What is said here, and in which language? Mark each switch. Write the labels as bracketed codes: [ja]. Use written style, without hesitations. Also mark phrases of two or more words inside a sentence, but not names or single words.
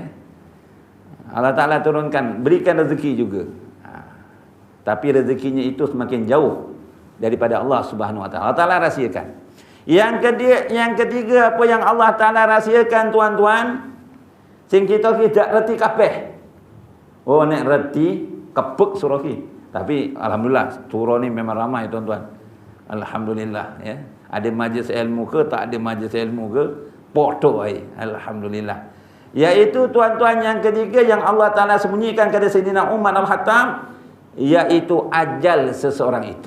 [ms] Allah Ta'ala turunkan, berikan rezeki juga. Tapi rezekinya itu semakin jauh daripada Allah Subhanahu Wa Taala. Allah Ta'ala rahsiakan. Yang ketiga, apa yang Allah Ta'ala rahsiakan tuan-tuan, [jv] sing kita tidak reti kabeh. Oh, nek reti kebek surah ki. [ms] Tapi alhamdulillah surau ni memang ramai tuan-tuan. Alhamdulillah ya. Ada majlis ilmu ke tak ada majlis ilmu ke, [jv] podo ai. [ms] Alhamdulillah. Iaitu tuan-tuan yang ketiga yang Allah Taala sembunyikan kepada Sayyidina Umar Al-Khattab, iaitu ajal seseorang itu.